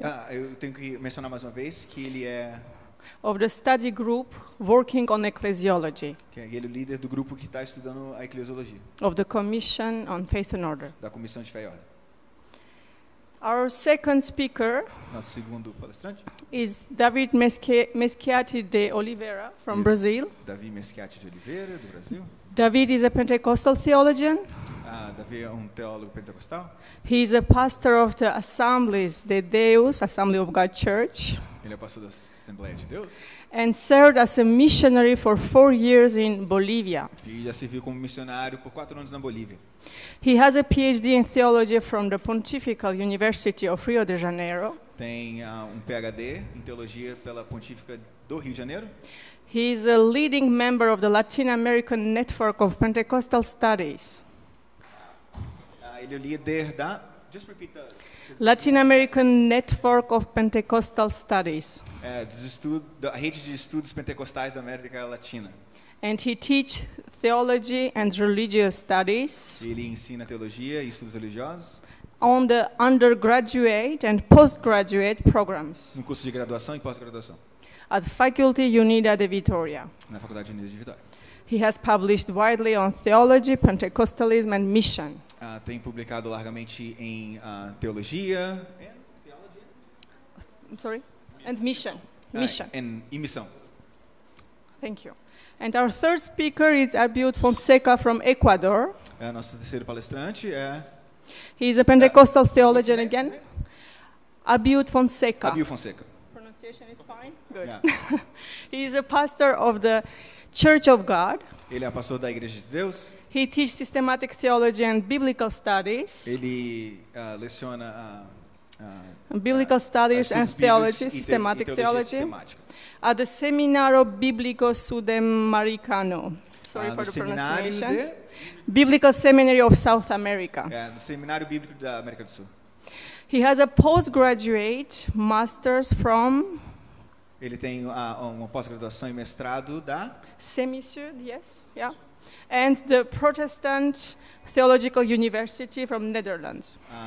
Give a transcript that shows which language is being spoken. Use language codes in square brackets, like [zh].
[pt] Eu tenho que mencionar mais uma vez que ele é [en] the study group working on ecclesiology [pt] ele é o líder do grupo que está estudando a eclesiologia, [en] of the Commission on Faith and Order. [pt] da Comissão de Fé e Ordem. [en] Our second speaker [pt] Nosso segundo palestrante, [en] is David Meschiati de Oliveira from Brazil. [pt] Davi Meschiati de Oliveira, do Brasil. [en] David is a Pentecostal theologian. [pt] Davi é um teólogo pentecostal. [en] He is a pastor of the Assemblies de Deus, Assembly of God Church, [pt] Ele é pastor da Assembleia de Deus [en] and served as a missionary for 4 years in Bolivia. [pt] e já serviu como missionário por 4 anos na Bolívia. [en] He has a PhD in theology from the Pontifical University of Rio de Janeiro. [pt] Tem um PhD em teologia pela Pontífica do Rio de Janeiro. [en] He is a leading member of the Latin American Network of Pentecostal Studies. [pt] Ele é o líder da [en] Latin American Network of Pentecostal Studies. [pt] Da rede de estudos pentecostais da América Latina. [en] And he teaches theology and religious studies [pt] Ele ensina teologia e estudos religiosos [en] on the undergraduate and postgraduate programs [pt] no curso de graduação e pós-graduação [en] at Faculty Unida de Vitoria. [pt] na Faculdade Unida de Vitória. [en] He has published widely on theology, Pentecostalism, and mission. [pt] Tem publicado largamente em teologia [en] I'm sorry? And mission. [pt] e missão. [en] Thank you. And our third speaker is Abiud Fonseca from Ecuador. [pt] Nosso terceiro palestrante [en] He is a Pentecostal theologian again. Abiud Fonseca. Abiud Fonseca. Pronunciation is fine? Good. Yeah. He is a pastor of the Church of God. [pt] Ele é pastor da Igreja de Deus. [en] He teaches systematic theology and biblical studies. [pt] Ele leciona [en] biblical studies and theology, systematic theology, at the Seminario Bíblico Sudamericano. Sorry for the pronunciation. Biblical Seminary of South America. [pt] Do Seminário Bíblico da América do Sul. [en] He has a postgraduate master's from. [pt] Ele tem uma pós-graduação e mestrado da [en] Semisud, yes, yeah, and the Protestant Theological University from Netherlands.